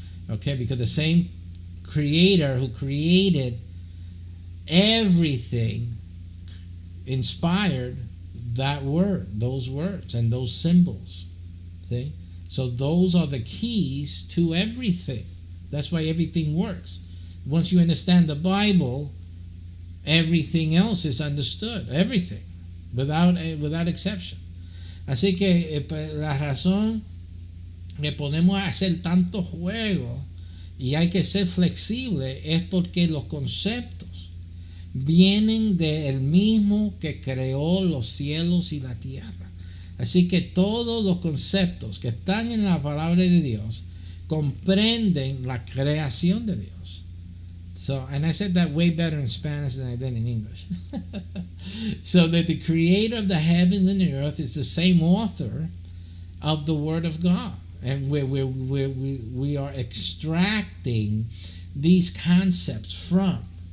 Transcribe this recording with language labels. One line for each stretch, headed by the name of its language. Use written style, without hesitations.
English: Okay, because the same creator who created everything inspired that word, those words, and those symbols. See? So those are the keys to everything. That's why everything works. Once you understand the Bible, everything else is understood. Everything, without exception.
Spanish: Así que la razón que podemos hacer tantos juegos y hay que ser flexible es porque los conceptos vienen del mismo que creó los cielos y la tierra. Así que todos los conceptos que están en la palabra de Dios comprenden la creación de Dios.
English: So, and I said that way better in Spanish than I did in English. So that the creator of the heavens and the earth is the same author of the Word of God. And we are extracting these concepts from.